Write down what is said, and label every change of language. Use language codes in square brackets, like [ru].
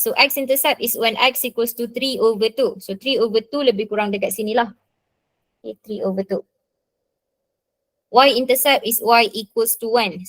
[en] So X-intercept is when X equals to 3/2. [ms] So 3/2 lebih kurang dekat sini lah. Okay, 3/2. [en] Y-intercept is Y equals to 1.